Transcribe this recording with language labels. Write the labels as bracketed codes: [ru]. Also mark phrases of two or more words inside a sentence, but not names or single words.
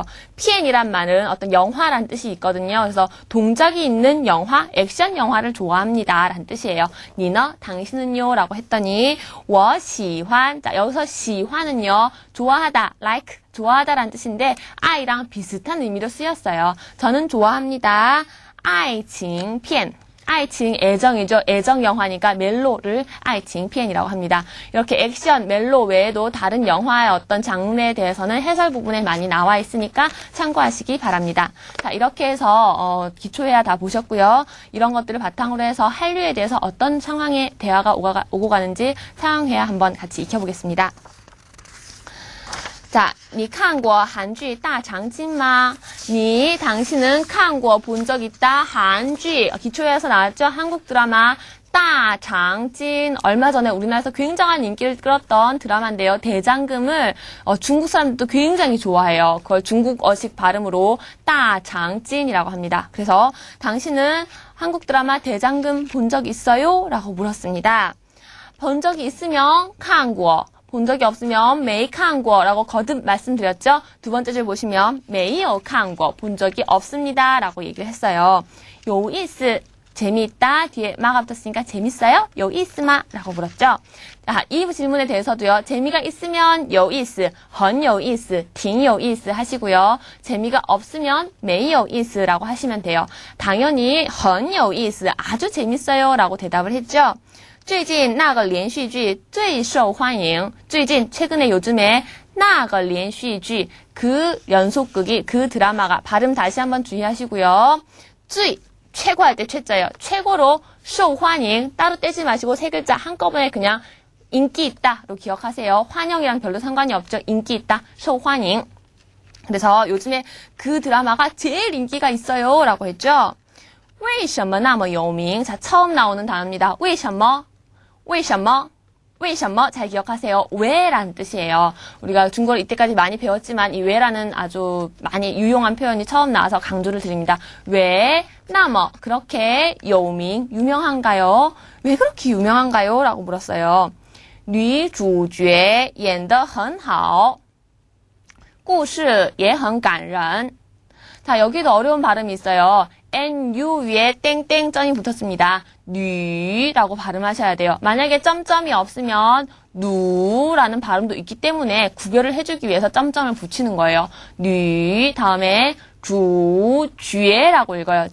[ko] 片이란 말은 어떤 영화란 뜻이 있거든요. 그래서 동작이 있는 영화, 액션 영화를 좋아합니다 라는 뜻이에요. [zh] 你呢? [ko] 당신은요? 라고 했더니 [zh] 我喜欢 [ko] 자, 여기서 喜欢 은요 좋아하다, like 좋아하다 라는 뜻인데 아이랑 비슷한 의미로 쓰였어요. 저는 좋아합니다. [zh] 爱情片 爱情, [ko] 애정이죠. 애정 영화니까 멜로를 爱情片 이라고 합니다. 이렇게 액션, 멜로 외에도 다른 영화의 어떤 장르에 대해서는 해설 부분에 많이 나와 있으니까 참고하시기 바랍니다. 자, 이렇게 해서 기초회화 다 보셨고요. 이런 것들을 바탕으로 해서 한류에 대해서 어떤 상황에 대화가 오고 가는지 상황회화 한번 같이 익혀보겠습니다. 자, [zh] 你看过韩剧大长今吗? [ko] 니, 당신은 看过 본 적 있다. 한剧, 기초에서 나왔죠. 한국 드라마 大长今. 얼마 전에 우리나라에서 굉장한 인기를 끌었던 드라마인데요. 대장금을 중국 사람들도 굉장히 좋아해요. 그걸 중국어식 발음으로 大长今 이라고 합니다. 그래서 당신은 한국 드라마 대장금 본 적 있어요? 라고 물었습니다. 본 적이 있으면 看过. 본 적이 없으면 [zh] 没看过 [ko] 라고 거듭 말씀드렸죠. 두 번째 줄 보시면 [zh] 没有看过 [ko] 본 적이 없습니다 라고 얘기를 했어요. [zh] 有意思 [ko] 재미있다 뒤에 마가 붙었으니까 재밌어요? [zh] 有意思吗? [ko] 라고 물었죠. 자, 이 질문에 대해서도요. 재미가 있으면 [zh] 有意思, 很有意思, 挺有意思 [ko] 하시고요. 재미가 없으면 [zh] 没有意思 [ko] 라고 하시면 돼요. 당연히 [zh] 很有意思 [ko] 아주 재밌어요 라고 대답을 했죠. [zh] 最近那个连续剧最受欢迎. [ko] 最近 최근에 요즘에 [zh] 那个连续剧 [ko] 그 연속극이 그 드라마가 발음 다시 한번 주의하시고요. 最 최고할 때 최자예요. 최고로 [zh] 受欢迎 [ko] 따로 떼지 마시고 세 글자 한꺼번에 그냥 인기 있다로 기억하세요. 환영이랑 별로 상관이 없죠. 인기 있다. [zh] 受欢迎. [ko] 그래서 요즘에 그 드라마가 제일 인기가 있어요 라고 했죠. [zh] 为什么那么有名? [ko] 자, 처음 나오는 단어입니다. [zh] 为什么? 为什么? 为什么? [ko] 잘 기억하세요. 왜라는 뜻이에요. 우리가 중국어를 이때까지 많이 배웠지만 이 왜라는 아주 많이 유용한 표현이 처음 나와서 강조를 드립니다. 왜, 那么 그렇게 有名 유명한가요? 왜 그렇게 유명한가요? 라고 물었어요. [zh] 女主角演得很好故事也很感人 [ko] 자, 여기도 어려운 발음이 있어요. NU 위에 땡땡점이 붙었습니다. 뉴라고 발음하셔야 돼요. 만약에 점점이 없으면 누라는 발음도 있기 때문에 구별을 해주기 위해서 점점을 붙이는 거예요. 뉴 다음에 주예라고 읽어요.